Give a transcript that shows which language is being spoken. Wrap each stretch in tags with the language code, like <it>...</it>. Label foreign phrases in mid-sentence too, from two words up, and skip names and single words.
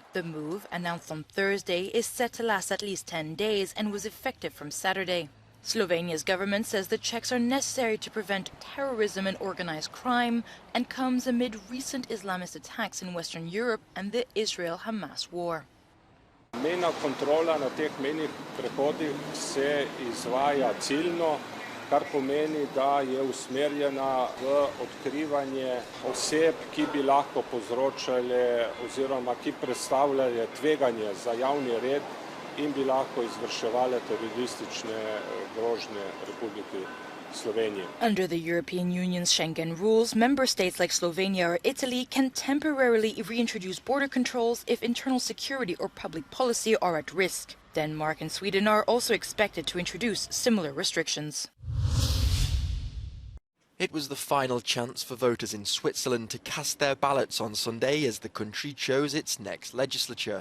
<en>The move, announced on Thursday, is set to last at least 10 days and was effective from Saturday. Slovenia's government says the checks are necessary to prevent terrorism and organized crime and comes amid recent Islamist attacks in Western Europe and the Israel-Hamas war.</en> <sl>Mejna kontrola na teh mejnih prehodih se izvaja ciljno, kar pomeni, da je usmerjena v odkrivanje oseb, ki bi lahko povzročale oziroma ki predstavljale tveganje za javni red in bi lahko izvrševale teroristične grožnje Republiki Slovenije.</sl> <en>Under the European Union's Schengen rules, member states like Slovenia or Italy can temporarily reintroduce border controls if internal security or public policy are at risk. Denmark and Sweden are also expected to introduce similar restrictions. It was the final chance for voters in Switzerland to cast their ballots on Sunday as the country chose its next legislature.</en>